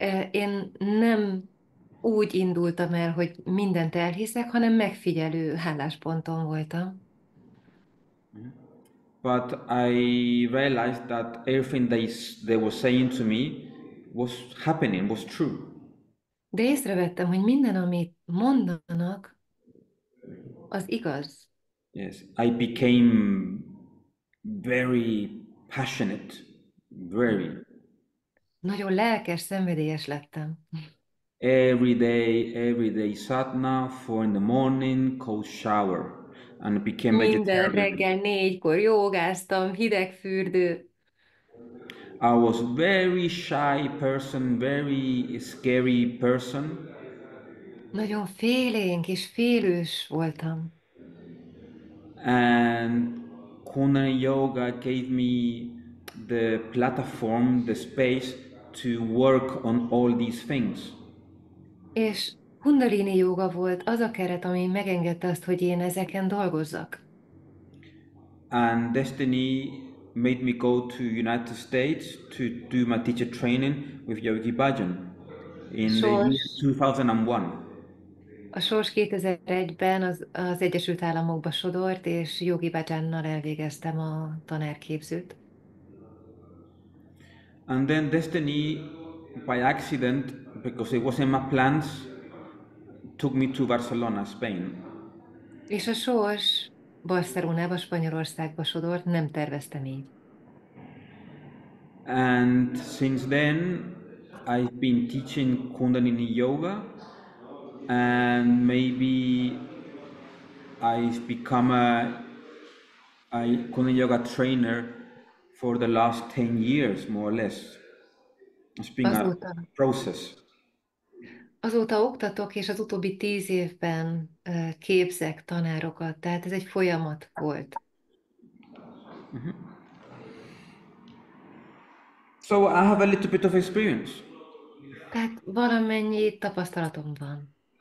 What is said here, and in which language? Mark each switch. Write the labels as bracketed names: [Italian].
[Hungarian] Én nem úgy indultam el, hogy mindent elhiszek, hanem megfigyelő állásponton voltam. [English] but I realized that everything they were saying to me was happening, was true. [Hungarian] De észrevettem, hogy minden, amit mondanak, az igaz. [English] Yes, I became very passionate, very. [Hungarian] Nagyon lelkes, szenvedélyes lettem. [English] Every day sadhana, 4 in the morning, cold shower, and became [Hungarian] Minden [English] vegetarian. [Hungarian] reggel 4-kor jogáztam, hideg fürdő. [English] I was very shy person, very scary person, [Hungarian] Nagyon félénk és félős voltam. [English] and Kundalini yoga gave me the platform, the space to work on all these things. [Hungarian] És Kundalini jóga volt az a keret, ami megengedte azt, hogy én ezeken dolgozzak. [English] And destiny made me go to United States to do my teacher training with Yogi Bhajan in the year [Hungarian] Sors, [English] 2001. [Hungarian] a Sors 2001-ben az Egyesült Államokba sodort, és Yogi Bhajannal elvégeztem a tanárképzőt. [English] And then destiny, by accident, because it wasn't my plans, took me to Barcelona, Spain. [Hungarian] És a Sors Barcelonába, Spanyolországba sodort, nem terveztem így. [English] And since then, I've been teaching Kundalini yoga, and maybe I've become a Kundalini yoga trainer for the last 10 years, more or less. It's been a [Hungarian] Azóta, [English] process. [Hungarian] azóta oktatok, és az utóbbi 10 évben képzek tanárokat, tehát ez egy folyamat volt. [English] So I have a little bit of experience. [Hungarian] Tehát valamennyi tapasztalatom van.